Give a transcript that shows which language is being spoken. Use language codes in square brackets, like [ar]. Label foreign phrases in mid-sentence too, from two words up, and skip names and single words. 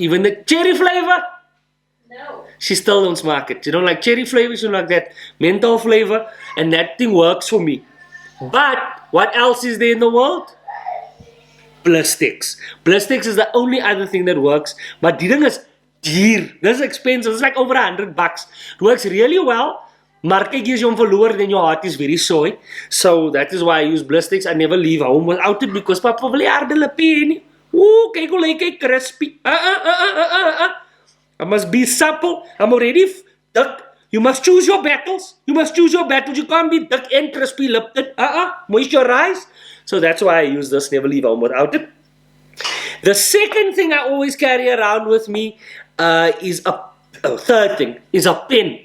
[en] Even the cherry flavor, No. she still don't smack it. She don't like cherry flavor, she don't like that menthol flavor, and that thing works for me. But what else is there in the world? Blistex. Blistex is the only other thing that works. [af] But die ding is duur. [en] This is expensive. It's like over $100. It works really well. [af] Maar kyk, as jy hom verloor, [en] then your heart is very sore. So that is why I use Blistex. I never leave home without it because [af] papa wil nie harde lippe hê nie. Ooh, kyk hoe lyk hy crispy. [en] I must be supple. I'm already thick. You must choose your battles. You must choose your battles. You can't be thick and crispy lipped. Moisturize. So that's why I use this. Never leave home without it. The second thing I always carry around with me is third thing is a pen.